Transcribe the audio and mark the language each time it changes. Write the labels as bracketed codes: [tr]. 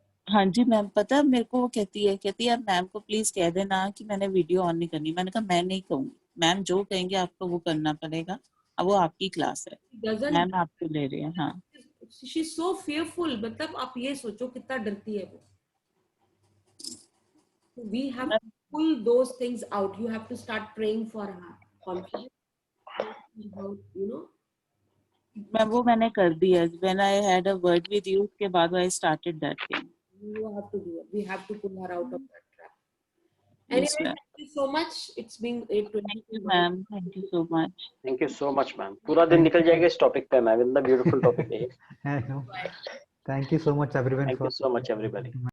[hi] हाँ जी मैम, पता है मेरे को वो कहती है मैम को प्लीज कह देना कि मैंने वीडियो ऑन नहीं करनी. मैंने कहा मैं नहीं कहूँगी, मैम जो कहेंगे आपको वो करना पड़ेगा, अब वो आपकी क्लास है, मैम आपको ले रही है. हाँ, [en] She is so fearful. [hi] मतलब आप ये सोचो कितना डरती है वो. [en] We have to pull those things out. You have to start praying for her confidence. You know. [hi] मैंने कर दिया. [en] When I had a word with you, [hi] उसके बाद [en] I started that thing. You have to do it. We have to pull her out of that trap. Anyway, thank you so much. It's been 8:20. Thank you, ma'am. Thank you so much. Thank you so much, ma'am. [hi] पूरा दिन निकल जाएगा इस topic पे, ma'am. इतना beautiful topic है. [en] Thank you so much everyone. Thank you so much everybody.